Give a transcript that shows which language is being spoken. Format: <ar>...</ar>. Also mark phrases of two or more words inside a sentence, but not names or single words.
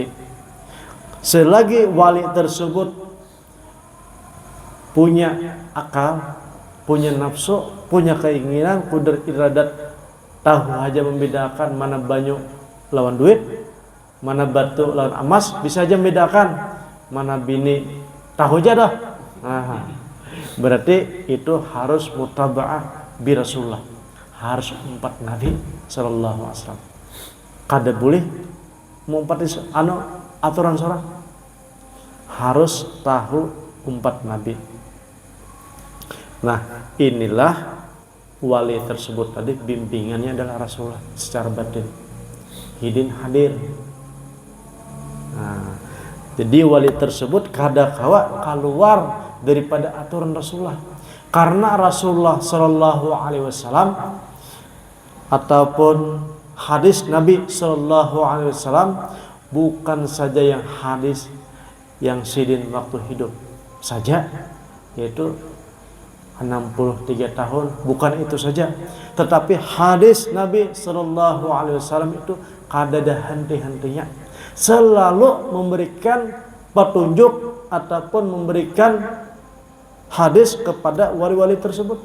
<bjn>Selagi wali tersebut punya akal, punya nafsu, punya keinginan, kudrat iradat, tahu aja membedakan mana banyu lawan duit, mana batu lawan emas, bisa aja membedakan mana bini, tahu aja dah. Nah, berarti itu harus</bjn> <ar>mutaba'ah bi Rasulullah,</ar> <bjn>harus umpat Nabi</bjn> <ar>sallallahu alaihi wasallam.</ar> <bjn>Kada boleh mengumpati aturan seorang, harus tahu umpat Nabi. Nah, inilah wali tersebut tadi, bimbingannya adalah Rasulullah secara batin, hidin hadir. Nah, jadi wali tersebut kada kawa keluar daripada aturan Rasulullah, karena Rasulullah</bjn> <ar>sallallahu alaihi wasallam</ar> <bjn>ataupun hadis Nabi</bjn> <ar>sallallahu alaihi wasallam</ar> <bjn>bukan saja yang hadis yang sidin waktu hidup saja, yaitu 63 tahun, bukan itu saja, tetapi hadis Nabi</bjn> <ar>sallallahu alaihi wasallam</ar> <bjn>itu kada ada henti-hentinya, selalu memberikan petunjuk ataupun memberikan hadis kepada wali-wali tersebut.</bjn>